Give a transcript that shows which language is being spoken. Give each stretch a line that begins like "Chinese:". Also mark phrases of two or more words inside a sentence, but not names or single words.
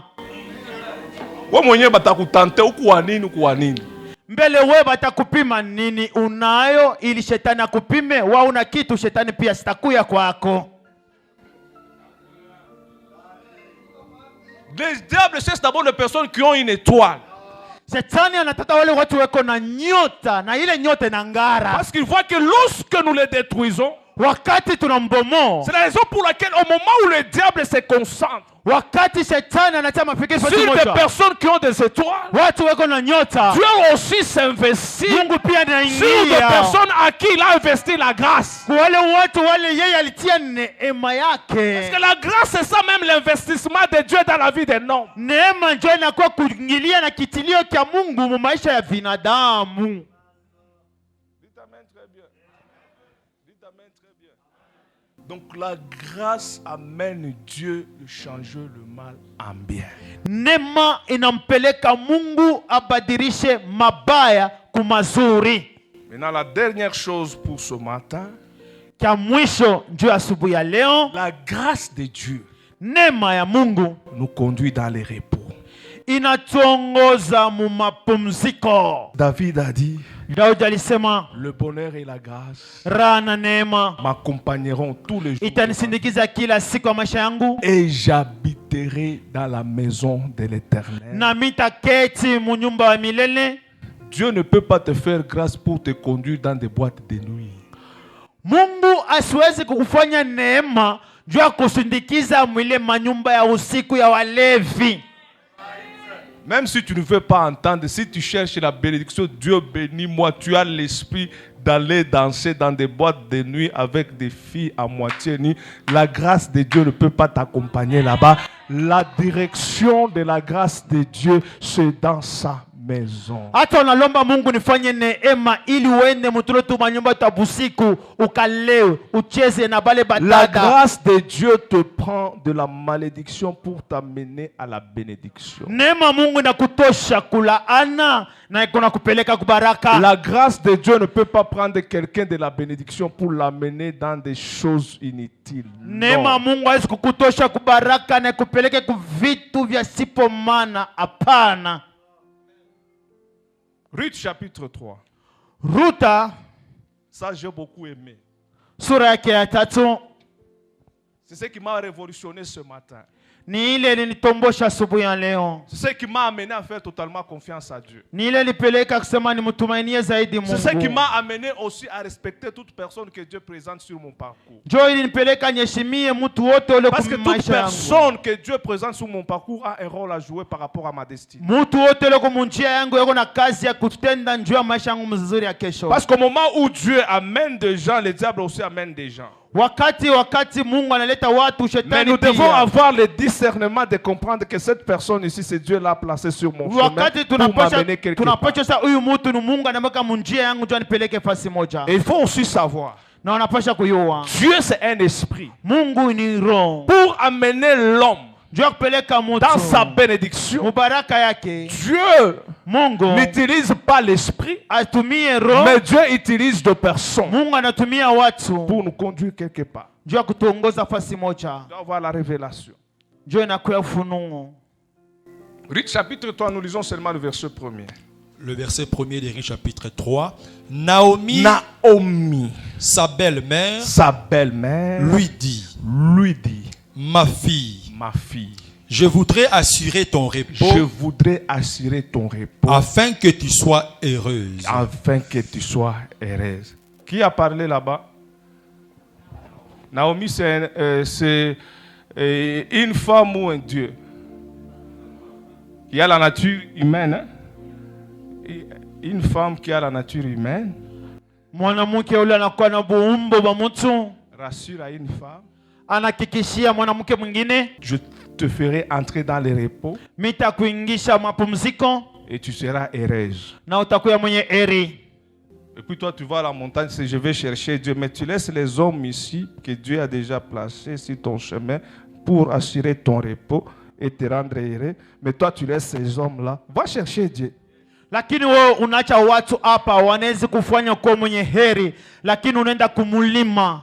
Swahili: Wewe mwenyewe batakutante ukuwa nini? Mbele wewe batakupima nini unayo ili shetani akupime, wa una kitu shetani pia sitakuya kwako.
French: Les diables cherchent d'abord les personnes qui ont une étoile.
Swahili: Shetani anataka wale watu weko na nyota na ile nyota inangara.
French: Parce qu'il voit que lorsque nous les détruisons,
Swahili: Wakati tunambomoa,
French: c'est la raison pour laquelle au moment où le diable se concentre
Swahili: wakati shetani anatia mafikiri
French: sur des personnes qui ont des étoiles,
Swahili: watu weko na nyota,
French: Dieu aussi s'investit
Swahili: Mungu pia
French: sur des
Swahili: anaingia
French: personnes à qui il a investi la grâce.
Swahili: wale watu wale yeye alitia neema
French: Parce
Swahili: yake.
French: que la grâce, c'est ça même l'investissement de Dieu dans la vie d'un homme.
Swahili: Neema ndio inakuwa kuingilia na kitilio cha Mungu mu maisha ya binadamu.
French: Dites amen très bien. Dites amen très bien. Donc la grâce amène Dieu de changer le mal en bien.
Swahili: Neema inampeleka Mungu abadilishe mabaya kumazuri.
French: Maintenant, la dernière chose pour ce matin,
Swahili: Kia mwisho ndio asubuhi ya leo,
French: la grâce de Dieu
Swahili: neema ya Mungu
French: nous conduit dans les repos.
Swahili: inatuongoza mu mapumziko.
French: David a dit,
Swahili: Daudi alisema
French: le bonheur et la grâce
Swahili: raha na neema
French: m'accompagneront tous les jours
Swahili: itanisindikiza kila siku ya maisha yangu,
French: et j'habiterai dans la maison de l'Éternel.
Swahili: na mitaketi mu nyumba ya milele.
French: Dieu ne peut pas te faire grâce pour te conduire dans des boîtes de nuit.
Swahili: Mungu asiwezi kukufanya neema juu ya kusindikiza mwile manyumba ya usiku ya walevi.
French: Même si tu ne veux pas entendre, si tu cherches la bénédiction, Dieu bénis-moi, tu as l'esprit d'aller danser dans des boîtes de nuit avec des filles à moitié nues. La grâce de Dieu ne peut pas t'accompagner là-bas. La direction de la grâce de Dieu, c'est dans sa maison.
Swahili: Hata unalomba Mungu nifanye neema ili uende mtulo tu manyumba ta busiku ukalewe ucheze na bale
French: La
Swahili: batata.
French: grâce de Dieu te prend de la malédiction pour t'amener à la bénédiction.
Swahili: Neema Mungu inakutosha kulaana na kuna kupeleka kubaraka.
French: La grâce de Dieu ne peut pas prendre quelqu'un de la bénédiction pour l'amener dans des choses inutiles.
Swahili: Neema
French: Non.
Swahili: Mungu hawezi kukutosha kubaraka na kupeleke ku vitu vya sipo maana. Hapana.
French: Ruth chapitre 3.
Swahili: Ruta
French: Ça, j'ai beaucoup aimé.
Swahili: sura yake ya 3
French: C'est ce qui m'a révolutionné ce matin.
Swahili: ni ile ilinitombosha asubuhi ya leo.
French: C'est ce qui m'a amené à faire totalement confiance à Dieu.
Swahili: Ni ile ilipeleka kusema nimtumainie zaidi
French: C'est ce qui
Swahili: Mungu.
French: m'a amené aussi à respecter toute personne que Dieu présente sur mon parcours.
Swahili: Jo ilinipeleka nyeshimie mtu wote ule
French: Parce que
Swahili: kwa
French: toute
Swahili: maisha yangu.
French: personne que Dieu présente sur mon parcours a un rôle à jouer par rapport à ma destinée.
Swahili: Mtu wote ule kwa njia yangu yako na kazi ya kutenda njia ya maisha yangu mzuri ya kesho.
French: Parce qu'au moment où Dieu amène des gens, le diable aussi amène des gens.
Swahili: Wakati Mungu analeta watu
French: Mais
Swahili: shetani
French: nous devons
Swahili: pia.
French: avoir le discernement de comprendre que cette personne ici, c'est Dieu l'a placée sur mon chemin
Swahili: Wakati
French: pour m'amener quelque part.
Swahili: tunapasha sasa huyu mtu ni Mungu anamweka munjia yangu ndio anipeleke fasi moja.
French: Et il faut aussi savoir,
Swahili: Na unapasha kuyua.
French: Dieu c'est un esprit.
Swahili: Mungu ni roho.
French: Pour amener l'homme
Swahili: Ndio kupeleka mtu
French: dans sa bénédiction,
Swahili: mubaraka yake.
French: Dieu
Swahili: Mungu
French: n'utilise pas l'esprit,
Swahili: atumie roho.
French: mais Dieu utilise des personnes
Swahili: Mungu anatumia watu
French: pour nous conduire quelque part.
Swahili: ndio kutuongoza fasi moja.
French: On doit avoir la révélation.
Swahili: Ndio inakuwa ufunuo.
French: Ruth chapitre 3, nous lisons seulement le verset 1er. Le verset 1er de Ruth chapitre 3. Naomi, sa belle-mère, sa belle-mère, lui dit, ma fille, je voudrais assurer ton repos, je voudrais assurer ton repos afin que tu sois heureuse. afin que tu sois heureuse. Qui a parlé là-bas? Naomi, c'est une femme ou un dieu qui a la nature humaine. Hein? Une femme qui a la nature humaine
Swahili: Mwanamke yule anakuwa na buumbo ba mtu,
French: rassure à une femme,
Swahili: anahakikishia mwanamke mwingine,
French: je te ferai entrer dans le repos
Swahili: mitakuingisha mapumziko
French: et tu seras heureuse.
Swahili: na utakuwa mwenye heri.
French: Et puis toi, tu vas à la montagne, c'est je vais chercher Dieu. Mais tu laisses les hommes ici que Dieu a déjà placés sur ton chemin pour assurer ton repos et te rendre heureux. Mais toi, tu laisses ces hommes-là. Va chercher Dieu.
Swahili: Lakini wewe unaacha watu hapa wanaweza kufanya kuwa mwenye heri, lakini unaenda kumulima.